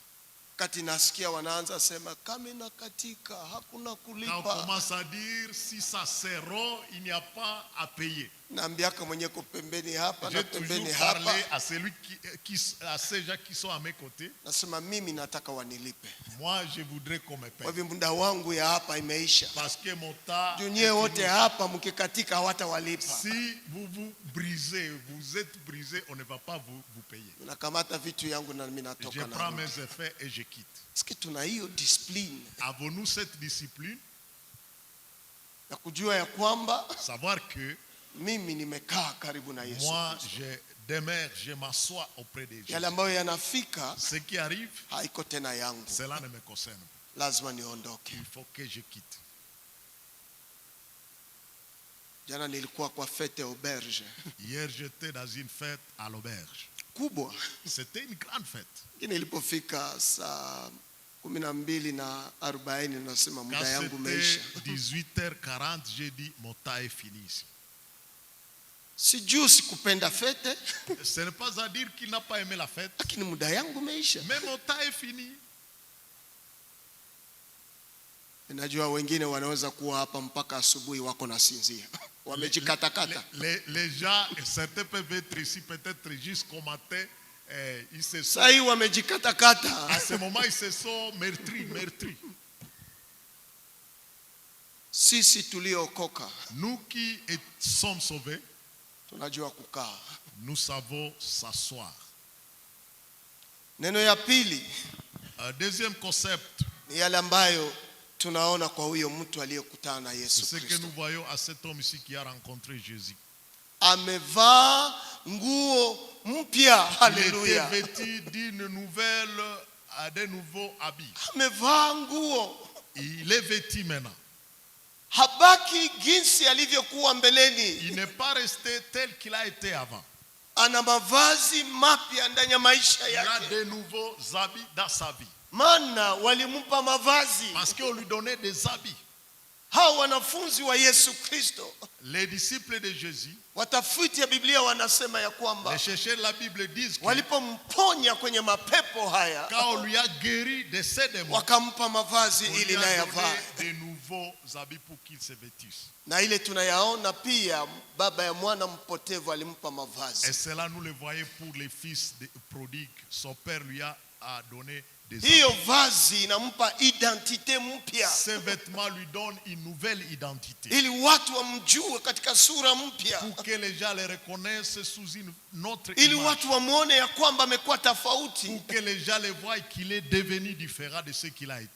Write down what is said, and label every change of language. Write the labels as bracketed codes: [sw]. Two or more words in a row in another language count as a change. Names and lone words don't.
[sw] kati nasikia wanaanza sema kama na katika hakuna [fr] quand on [sw] kulipa, [fr] commence à dire si ça c'est rond, il n'y a pas à payer. [sw] naambiaka mwenye pembeni hapa na [fr] J'ai toujours [sw] pembeni [fr] parlé [sw] hapa, [fr] à à ces gens qui sont à mes côtés. [sw] nasema mimi nataka wanilipe. [fr] Moi, je voudrais qu'on me paye. [sw] Kwa hivyo muda wangu ya hapa imeisha. [fr] Parce que mon temps est [sw] Dunia wote [fr] fini. [sw] hapa mkikatika hawatawalipa. [fr] Si vous vous brisez, vous êtes brisé, on ne va pas vous payer. [sw] Nakamata vitu yangu na mimi [fr] Je [sw] natoka [fr] prends [sw] na. [fr] mes effets et je quitte. [sw] Siki tuna hiyo discipline [fr] Avons-nous cette discipline? [sw] ya kujua ya kwamba [fr] Savoir que [sw] mimi nimekaa karibu na Yesu. [fr] moi, je demeure, je m'assois auprès de Jésus. [sw] Yale ambayo yanafika [fr] Ce qui arrive, [sw] haiko tena yangu. [fr] cela ne me concerne pas. [sw] Lazima niondoke. [fr] Il faut que je quitte. [sw] Jana nilikuwa kwa [fr] fete auberge Hier, j'étais dans une fête à l'auberge. [sw] kubwa. [fr] C'était une grande fête. [sw] Lakini ilipofika saa 12:40 nasema [fr] Quand [sw] muda yangu umeisha. [fr] c'était 18h40, j'ai dit mon temps est fini ici. [sw] Sijui sikupenda fete, [fr] Ce n'est pas à dire qu'il n'a pas aimé la fête, [sw] lakini muda yangu umeisha. [fr] mais mon temps est fini. [sw] Najua wengine wanaweza kuwa hapa mpaka asubuhi wako na sinzia. Wamejikatakata. [fr] Les gens, certains peuvent être ici peut-être jusqu'au matin. Ils se sont, [sw] Sasa hii wamejikatakata. [fr] à ce moment, ils se sont meurtris. [sw] Sisi tuliokoka [fr] Nous qui sommes sauvés, [sw] tunajua kukaa. [fr] nous savons s'asseoir. [sw] Neno ya pili [fr] Deuxième concept, [sw] ni yale ambayo tunaona kwa huyo mtu aliyekutana na [fr] c'est [sw] Yesu [fr] ce que [sw] Kristo. [fr] nous voyons à cet homme ici qui a rencontré Jésus. [sw] Amevaa nguo mpya. [fr] Il était [sw] Haleluya. [fr] vêtu d'une nouvelle, d'un nouveau habit. [sw] Amevaa nguo. [fr] Il est vêtu maintenant. [sw] Habaki jinsi alivyokuwa mbeleni. [fr] Il n'est pas resté tel qu'il a été avant. [sw] Ana mavazi mapya ndani ya maisha [fr] Il a [sw] yake. [fr] de nouveaux habits dans sa vie. [sw] Maana walimpa mavazi. [fr] Parce qu'on lui donnait des habits. [sw] Hao wanafunzi wa Yesu Kristo, [fr] Les disciples de Jésus, [sw] watafiti ya Biblia wanasema ya kwamba [fr] les chercheurs de la Bible disent que [sw] walipomponya kwenye mapepo haya, [fr] quand on lui a guéri de ces démons, [sw] wakampa mavazi [fr] on [sw] ili [fr] lui a [sw] naye [fr] donné [sw] avae. [fr] de nouveaux habits pour qu'il se vêtisse. [sw] Na ile tunayaona pia, baba ya mwana mpotevu alimpa [fr] Et [sw] mavazi. [fr] cela nous le voyons pour les fils prodigues. Son père lui a donné des [sw] Hiyo [fr] habits. [sw] vazi inampa identite mpya, [fr] Ces vêtements lui donnent une nouvelle identité. [sw] ili watu wamjue katika sura mpya, [fr] Pour que les gens les reconnaissent sous une autre [sw] ili [fr] image. [sw] watu wamuone ya kwamba amekuwa tofauti. [fr] Pour que les gens le voient qu'il est devenu différent de ce qu'il a été.